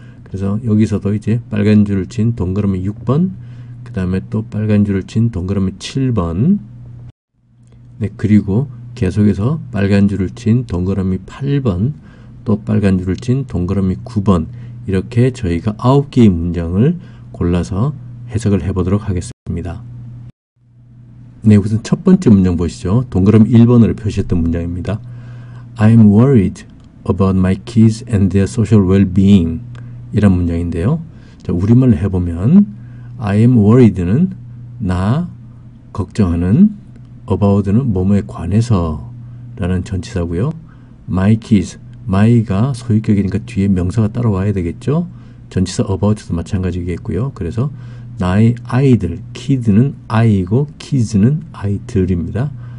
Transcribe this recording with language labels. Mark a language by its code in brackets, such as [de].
[ko] 그래서 여기서도 이제 빨간 줄을 친 동그라미 6번, 그 다음에 또 빨간 줄을 친 동그라미 7번, 네, 그리고 계속해서 빨간 줄을 친 동그라미 8번, 또 빨간 줄을 친 동그라미 9번, 이렇게 저희가 9개의 문장을 골라서 해석을 해보도록 하겠습니다. 네, 우선 첫 번째 문장 보시죠. 동그라미 1번으로 표시했던 문장입니다. [en] I'm worried about my kids and their social well-being [ko] 이란 문장인데요. 자, 우리말로 해보면 [en] I am worried [ko] 는 나 걱정하는, about는 뭐뭐에 관해서 라는 전치사고요. [en] my kids, [ko] my가 소유격이니까 뒤에 명사가 따라와야 되겠죠. 전치사 about도 마찬가지겠고요. 그래서 나의 아이들, kid는 I이고 kids는 아이들입니다.